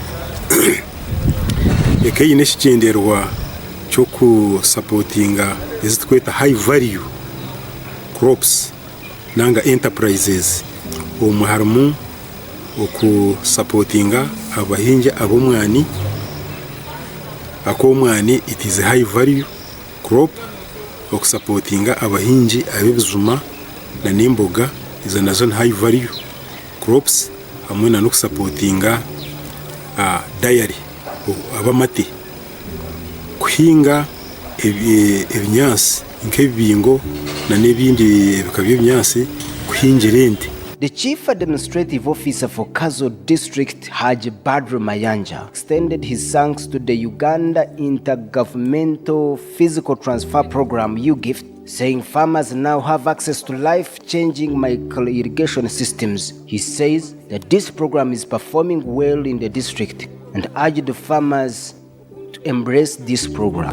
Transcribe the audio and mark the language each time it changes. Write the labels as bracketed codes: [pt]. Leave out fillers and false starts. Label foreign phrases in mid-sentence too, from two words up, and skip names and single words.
[nyn] ekayine ekigenderwa cyo kusupportinga ezitweta [en] high value crops [nyn] nanga enterprises omuharimu okusupportinga abahingi ab'omwani akomwani [en] it is a high value crop [nyn] okusupportinga abahingi ab'ebijuma na n'emboga izo nazo [en] high value crops [nyn] hamwe na nokusupportinga dairy abamate kuhinga ebinyansi nk'ebibingo na n'ebindi bikabyo ebinyansi kuhingira ente. [en] The Chief Administrative Officer for Kazo District, Haji Badru Mayanja, extended his thanks to the Uganda Intergovernmental Fiscal Transfer Programme UgIFT, saying farmers now have access to life-changing micro-irrigation systems. He says that this program is performing well in the district and urged the farmers to embrace this program.